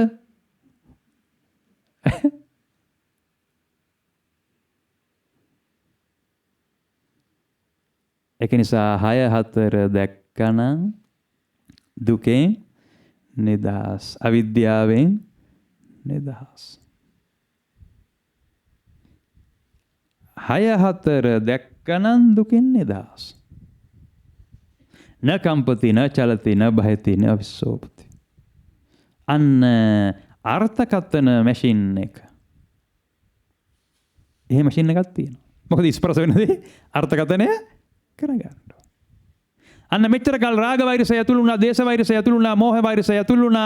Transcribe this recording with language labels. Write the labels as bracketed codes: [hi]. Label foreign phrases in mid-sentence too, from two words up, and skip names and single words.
[si] ඒක නිසා 6-4 දැක්කනම් දුකෙන් නිදහස්, අවිද්‍යාවෙන් නිදහස්. 6-4 දැක්කනම් දුකෙන් නිදහස්. [pi] න කම්පති න චලති න භයති න විස්සෝපති. [si] අන්න අර්ථකථන මැෂින් එක. එහෙම මැෂින් එකක් තියෙනවා. මොකද ස්පර්ශ වෙනදී අර්ථකථනය කරගන්න. අන්න මෙච්චර කල් රාග වෛරසය ඇතුළු වුණා, දේශ වෛරසය ඇතුළු වුණා, මෝහ වෛරසය ඇතුළු වුණා.